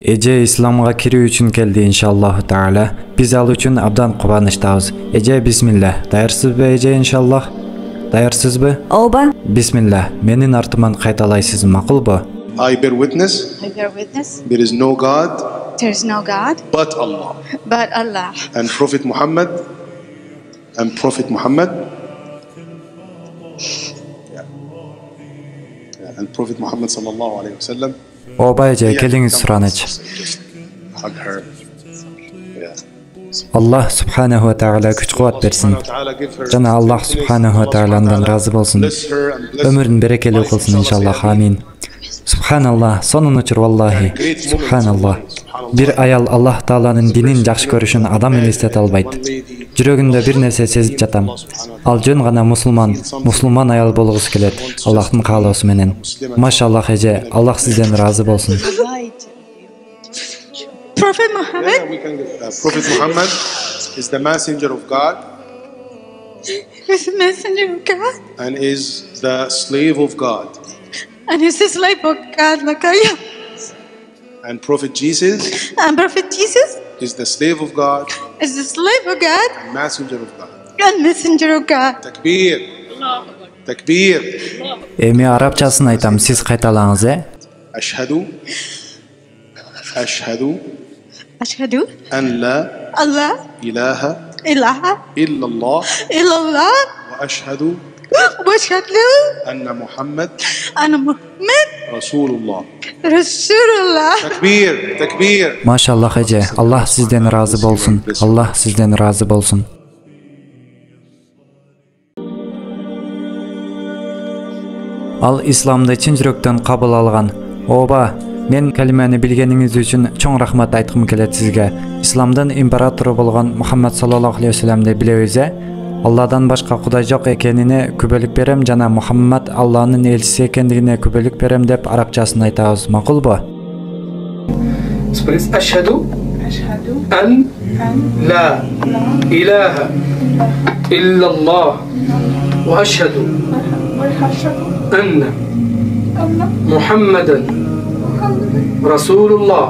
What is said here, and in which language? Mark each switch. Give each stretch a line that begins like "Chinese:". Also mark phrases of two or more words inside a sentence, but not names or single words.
Kyrgyz: Эже исламга кирүү үчүн келди
Arabic: إن شاء الله تعالى.
Kyrgyz: Биз ал үчүн абдан кубанычтабыз. Эже бисмилла. Даярсызбы эже иншаллах? Даярсызбы? Ооба. Бисмилла. Менин артыман кайталайсыз, макулбу?
English: I bear witness. There is no God. There is no God. But Allah. But Allah. And Prophet Muhammad. And Prophet Muhammad. And Prophet Muhammad
Arabic: صلى الله عليه وسلم.
Kyrgyz: Ооба эже, келиңиз сураныч.
English: Hug her.
Kyrgyz: Аллах
Arabic: سبحانه وتعالى
Kyrgyz: күч-кубат берсин. Жана Аллах
Arabic: سبحانه و
Kyrgyz: тааладан разы болсун. Өмүрүн берекелүү кылсын иншаллах. Амин. Субханаллах, сонун учур валлахи. Субханаллах. Бир аял Аллах тааланын динин жакшы көрүшүн адам элестете албайт. Жүрөгүндө бир нерсе сезип жатам. Ал жөн гана мусулман аял болгусу келет. Аллахтын каалоосу менен. Машаллах эже, Аллах сизден разы болсун.
English: Prophet Muhammad. Prophet Muhammad is the messenger of God. Is the messenger of God. And is the slave of God. And is the slave of God, Lakaya. And Prophet Jesus. And Prophet Jesus. Is the slave of God. Is the slave of God. And messenger of God. And messenger of God.
Arabic: تكبير. تكبير.
Kyrgyz: Эми арабчасын айтам, сиз кайталаңыз,
Arabic: أشهد. أشهد. أشهد. أن لا. Allah. Ilaha. Ilaha. Illallah. Illallah. وأشهد. واشهد أن محمد Rasulullah. Rasulullah. تكبير، تكبير.
Kyrgyz: Maşallah эже, Аллах сизден разы болсун. Аллах сизден разы болсун. Ал исламды чын жүрөктөн кабыл алган. Ооба, мен калиманы билгениңиз үчүн чоң рахмат айткым келет сизге. Исламдын императору болгон Мухаммад саллаллаху алейхи вассаламды билебиз. Алладан башка кудай жок экенине күбөлүк берем жана Мухаммад Алланын элчиси экендигине күбөлүк берем деп арабчасын айтабыз. Макулбу?
Arabic: أشهد أن لا إله إلا الله وأشهد أن محمدا رسول الله.